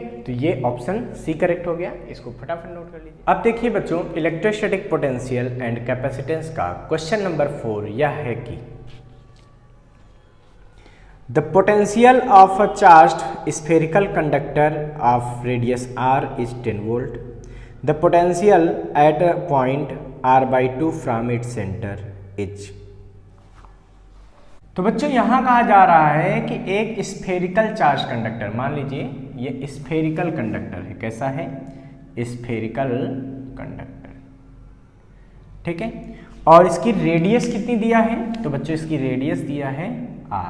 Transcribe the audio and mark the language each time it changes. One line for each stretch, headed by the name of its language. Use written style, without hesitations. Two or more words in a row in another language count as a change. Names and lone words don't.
Hindi: तो ये ऑप्शन C करेक्ट हो गया, इसको फटाफट नोट कर लीजिए। अब देखिए बच्चों
English: electrostatic potential and capacitance का question number 4
Hindi: यह है कि
English: the potential of a charged spherical conductor of radius r is 10 volt. the potential at a point r/2 from its centre is.
Hindi: तो बच्चों यहाँ कहा जा रहा है कि एक
English: spherical charge conductor,
Hindi: मान लीजिए ये
English: spherical conductor
Hindi: है, कैसा है,
English: spherical conductor,
Hindi: ठीक है, और इसकी रेडियस कितनी दिया है, तो बच्चों इसकी रेडियस दिया है r।